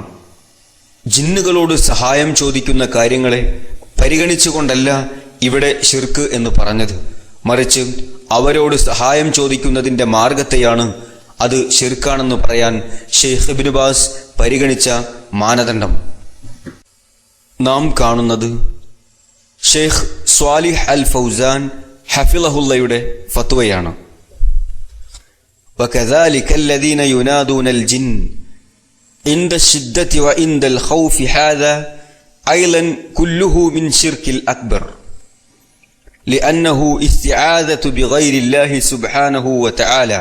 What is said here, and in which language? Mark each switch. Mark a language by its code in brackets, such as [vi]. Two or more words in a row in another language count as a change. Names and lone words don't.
[ml] ജിന്നുകളോട് സഹായം ചോദിക്കുന്ന കാര്യങ്ങളെ പരിഗണിച്ചുകൊണ്ടല്ല ഇവിടെ ശിർക്ക് എന്ന് പറഞ്ഞത്, മറിച്ച് അവരോട് സഹായം ചോദിക്കുന്നതിൻ്റെ മാർഗത്തെയാണ് അത് ശിർക്കാണെന്ന് പറയാൻ ഷെയ്ഖ് ഇബ്നു ബാസ് പരിഗണിച്ച മാനദണ്ഡം. നാം കാണുന്നത് ഷെയ്ഖ് സ്വാലിഹ് അൽ ഫൗസാൻ ഹഫിളഹുല്ലയുടെ ഫത്വയാണ്. [ar] وكذلك الذين ينادون الجن عند الشدة وعند الخوف هذا أيضا كله من شرك الأكبر، لأنه استعاذة بغير الله سبحانه وتعالى.